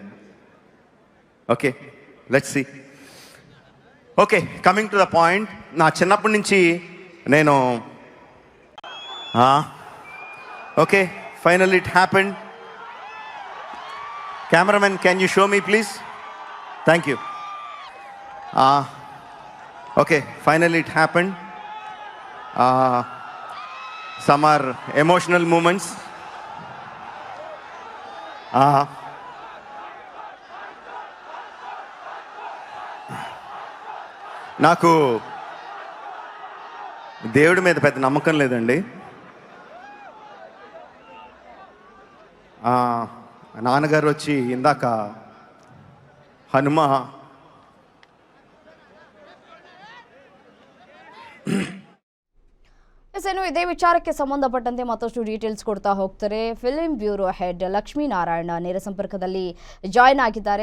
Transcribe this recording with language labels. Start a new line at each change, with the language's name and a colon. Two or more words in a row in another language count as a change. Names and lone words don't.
English: Okay, let's see. Okay, coming to the point.
Telugu: నా చిన్నప్పటి నుంచి నేను
English: okay, finally it happened. Cameraman, can you show me please? Thank you. Okay, finally it happened. Some are emotional moments.
Telugu: నాకు దేవుడి మీద పెద్ద నమ్మకం లేదండి. నాన్నగారు వచ్చి ఇందాక ಹನುಮ
Kannada: ಇನ್ನು ಇದೇ ವಿಚಾರಕ್ಕೆ ಸಂಬಂಧಪಟ್ಟಂತೆ ಮತ್ತಷ್ಟು ಡೀಟೇಲ್ಸ್ ಕೊಡ್ತಾ ಹೋಗ್ತಾರೆ
English: film bureau head
Kannada: ಲಕ್ಷ್ಮೀ ನಾರಾಯಣ ನೇರ ಸಂಪರ್ಕದಲ್ಲಿ ಜಾಯ್ನ್ ಆಗಿದ್ದಾರೆ.